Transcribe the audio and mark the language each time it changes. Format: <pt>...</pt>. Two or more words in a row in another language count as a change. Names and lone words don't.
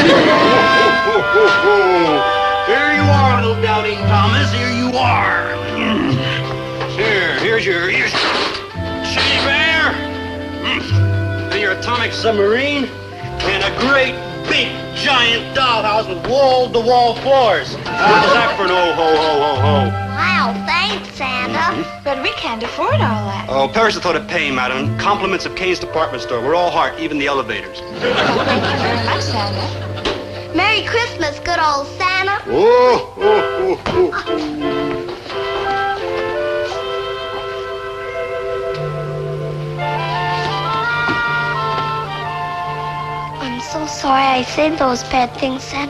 <en>Here you are, little doubting Thomas. Here you are. Here's your teddy bear, and your atomic submarine, and a great big giant dollhouse with wall-to-wall floors. How's that for an oh ho ho ho ho? Wow, thanks, Santa. But we can't afford all that. Oh, perish the thought of paying, madam. Compliments of Kane's department store. We're all heart, even the elevators. Thank you very much, Santa. Merry Christmas, good old Santa. I'm so sorry I said those bad things, Santa.</en>